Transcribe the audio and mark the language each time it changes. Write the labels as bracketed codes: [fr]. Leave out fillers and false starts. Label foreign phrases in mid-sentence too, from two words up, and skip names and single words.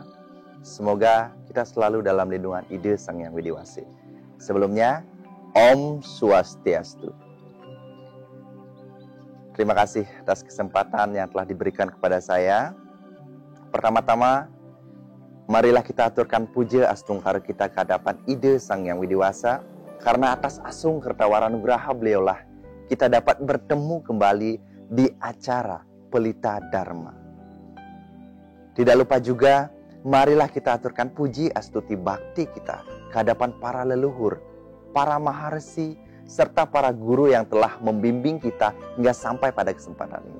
[id] Semoga kita selalu dalam lindungan ide Sang Yang Widi Wasi. Sebelumnya, [sa] Om Swastiastu. [id] Terima kasih atas kesempatan yang telah diberikan kepada saya. Pertama-tama, marilah kita aturkan puja astungkara kita ke hadapan ide Sang Yang Widi Wasa. Karena atas asung kertawaran-nugraha beliaulah kita dapat bertemu kembali di acara Pelita Dharma. Tidak lupa juga, marilah kita aturkan puji astuti bakti kita ke hadapan para leluhur, para maharsi, serta para guru yang telah membimbing kita hingga sampai pada kesempatan ini.